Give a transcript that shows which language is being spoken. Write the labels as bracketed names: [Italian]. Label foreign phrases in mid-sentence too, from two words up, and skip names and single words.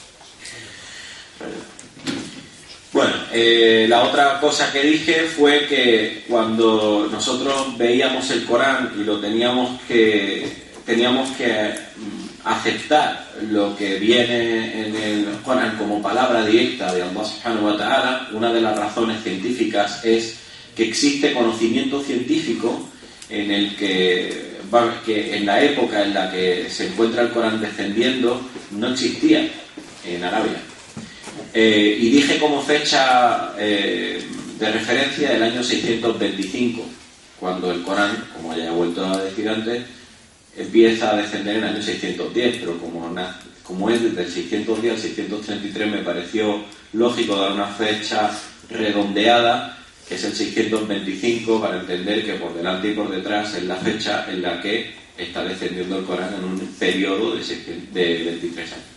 [Spanish] Bueno, la otra cosa que dije fue que cuando nosotros veíamos el Corán y lo teníamos que aceptar lo que viene en el Corán como palabra directa de Allah [Arabic] سبحانه وتعالى, [Spanish] una de las razones científicas es que existe conocimiento científico en el que en la época en la que se encuentra el Corán descendiendo no existía en Arabia. Y dije como fecha de referencia el año 625, cuando el Corán, como ya he vuelto a decir antes, empieza a descender en el año 610, pero como es desde el 610 al 633, me pareció lógico dar una fecha redondeada, que es el 625, para entender que por delante y por detrás es la fecha en la que está descendiendo el Corán en un periodo de 23 años.